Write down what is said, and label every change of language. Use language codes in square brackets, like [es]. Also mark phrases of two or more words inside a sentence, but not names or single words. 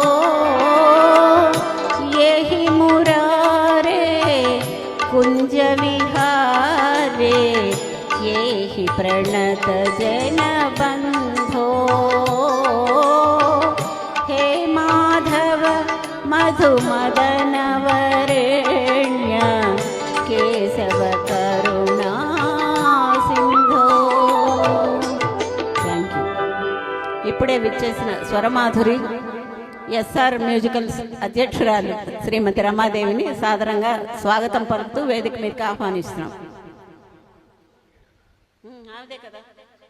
[sa] येहि मुरारे कुंज विहारे येहि प्रणत जन बंधो हे माधव मधु मदन वरेण्य केशव करुणा सिंधो [en] Thank you. [te] ఇప్పుడే విచ్చేసిన స్వరమాధురి ఎస్ఆర్ మ్యూజికల్స్ అధ్యక్షురాలు శ్రీమతి రమాదేవిని సాదరంగా స్వాగతం పలుకుతూ వేదిక మీదకి ఆహ్వానిస్తున్నాం. అదే కదా.